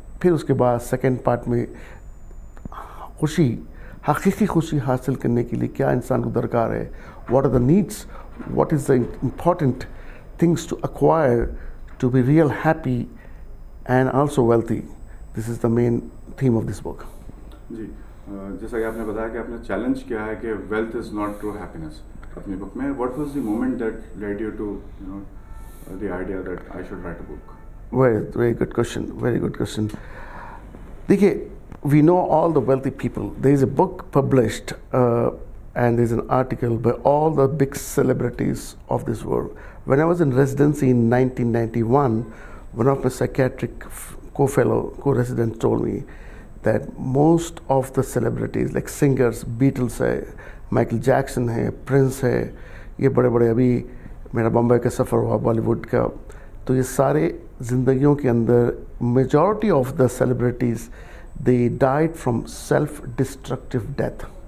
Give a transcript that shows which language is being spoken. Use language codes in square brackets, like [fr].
[hi] फिर उसके बाद सेकंड पार्ट में खुशी, हकीकी खुशी हासिल करने के लिए क्या इंसान को दरकार है, [en] What are the needs, what is the important things to acquire to be real happy and also wealthy. This is the main theme of this book. [hi] जी, जैसा कि आपने बताया कि आपने चैलेंज किया है कि [en] wealth is not true happiness [hi] अपनी बुक में। [en] What was the moment that led you to the idea that I should write a book? Very good question. Very good question. [hi] देखिए, [en] we know all the wealthy people. There is a book published and there is an article by all the big celebrities of this world. When I was in residency in 1991, one of my psychiatric co-residents told me that most of the celebrities like singers, Beatles है, Michael Jackson है, Prince है, [hi] ये बड़े बड़े, अभी मेरा बम्बई का सफ़र हुआ बॉलीवुड का, तो ये सारे ज़िंदगियों के अंदर [en] Majority of the celebrities they died from self destructive death.